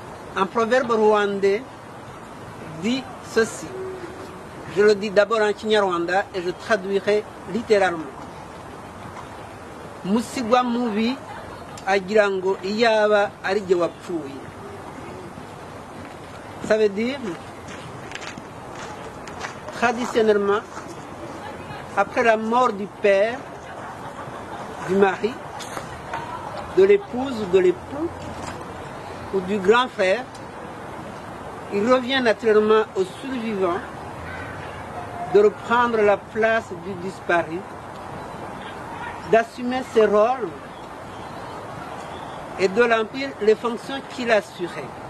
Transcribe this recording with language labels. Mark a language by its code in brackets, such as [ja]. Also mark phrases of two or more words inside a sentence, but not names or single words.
[fr] Un proverbe rwandais dit ceci. Je le dis d'abord en Kinyarwanda et je traduirai littéralement. [rw] Musigwa mubi agira ngo iyaba ari jye wapfuye. [fr] Ça veut dire, traditionnellement, après la mort du père, du mari, de l'épouse ou de l'époux, ou du grand frère, il revient naturellement au survivant de reprendre la place du disparu, d'assumer ses rôles et de remplir les fonctions qu'il assurait.